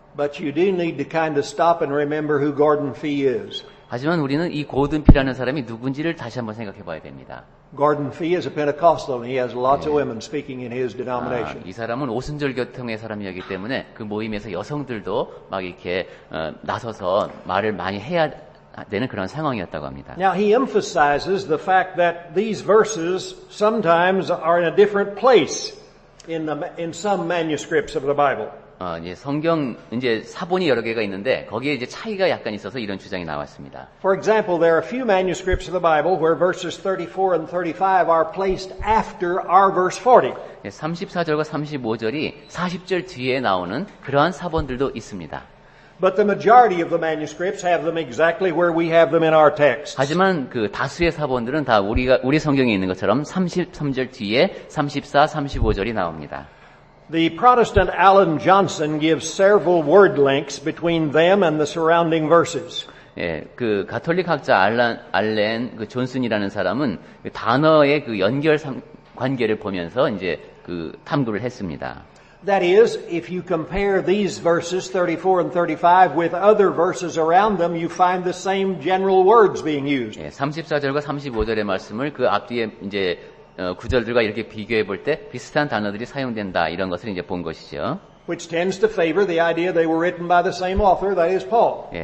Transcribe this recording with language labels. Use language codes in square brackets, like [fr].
[en] But you do need to kind of stop and remember who Gordon Fee is. [ko] 하지만 우리는 이 고든 피라는 사람이 누군지를 다시 한번 생각해 봐야 됩니다. [en] Gordon Fee is a Pentecostal and he has lots of women speaking in his denomination. [ko] 이 사람은 오순절 교통의 사람이었기 때문에 그 모임에서 여성들도 막 이렇게 나서서 말을 많이 해야 되는 그런 상황이었다고 합니다. [en] Now he emphasizes the fact that these verses sometimes are in a different place in some manuscripts of the Bible. [ko] 이제 성경 이제 사본이 여러 개가 있는데 거기에 이제 차이가 약간 있어서 이런 주장이 나왔습니다. [en] For example, there are a few manuscripts of the Bible where verses 34 and 35 are placed after our verse 40. [ko] 34절과 35절이 40절 뒤에 나오는 그러한 사본들도 있습니다. [en] But the majority of the manuscripts have them exactly where we have them in our text. [ko] 하지만 그 다수의 사본들은 다 우리 성경에 있는 것처럼 33절 뒤에 34, 35절이 나옵니다. [en] The Protestant Alan Johnson gives several word links between them and the surrounding verses. [ko] 예, 그 가톨릭 학자 알렌 그 존슨이라는 사람은 그 단어의 그 연결 관계를 보면서 이제 그 탐구를 했습니다. [en] That is, if you compare these verses 34 and 35 with other verses around them, you find the same general words being used. [ko] 예, 34절과 35절의 말씀을 그 앞뒤에 이제 구절들과 이렇게 비교해 볼 때 비슷한 단어들이 사용된다 이런 것을 이제 본 것이죠. [en] Which tends to favor the idea they were written by the same author, that is Paul.